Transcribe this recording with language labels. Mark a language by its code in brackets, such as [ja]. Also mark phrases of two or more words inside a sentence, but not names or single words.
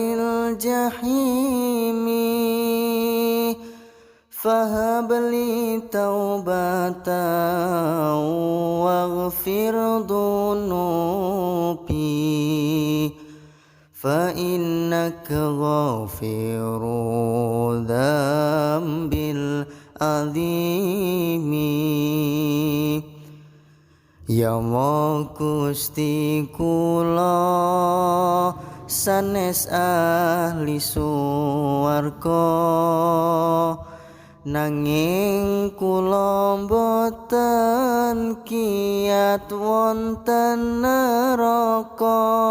[ar] الجحيم فهب لي توبة واغفر ذنوبي فإنك غافر ذنب العظيم. [jv] Ya Allah Gusti kula sanes ahli suwarga nanging kula boten kiyat wonten neraka.